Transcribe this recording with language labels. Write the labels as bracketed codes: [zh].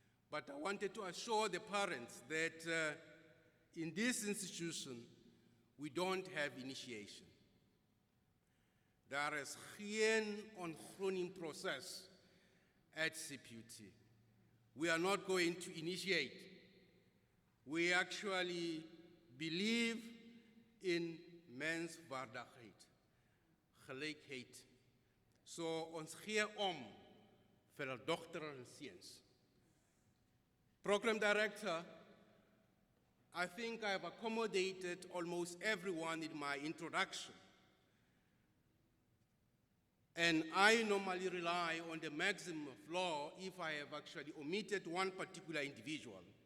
[en] But I wanted to assure the parents that in this institution, we don't have initiation. There is [af] geen ontgroening [en] process at CPUT. We are not going to initiate. We actually believe in [af] menswaardigheid, gelijkheid. So ons gee om vir die dogter en seuns. [en] Program Director, I think I've accommodated almost everyone in my introduction. And I normally rely on the maxim of law if I have actually omitted one particular individual.